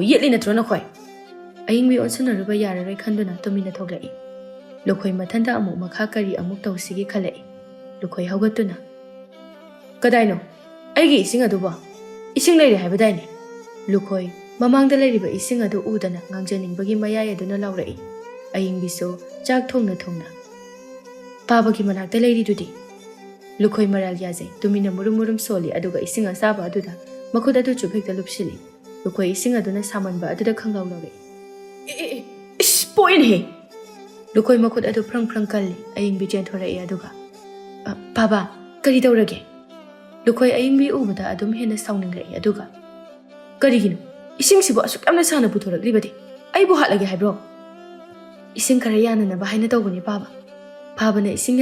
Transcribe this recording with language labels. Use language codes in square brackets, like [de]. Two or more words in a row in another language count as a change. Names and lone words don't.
[mni] yetli natro nakhoi ayingbi onsanaruba yararoi khanduna tumina thoglai lukhoi mathanda amuk makha kari amuk tawsigi khalai lukhoi hawgatuna kadaino aigi ising aduba ising leire haibadaine lukhoi mamangda leiriba ising adu udana ngangjaningbagi mayai aduna lawrai ayingbiso chak thongna babagi manakta leiri dudi lukhoi maral yaje tumina murum soli aduga ising asaba aduda makhud adu chuphekta lupsili lukhoi ising aduna samanba aduda khanglaw lawrai is point he lukhoi makhud adu prang kalli ayingbi chenthora aduga baba kari tawrage lukhoi ayingbi ubada adum hena sauningrai aduga karigino ising sibo asuk amna sana puthoraklibadi aibu hatlage haibro ising khara yana na bahaina tawbani baba na ising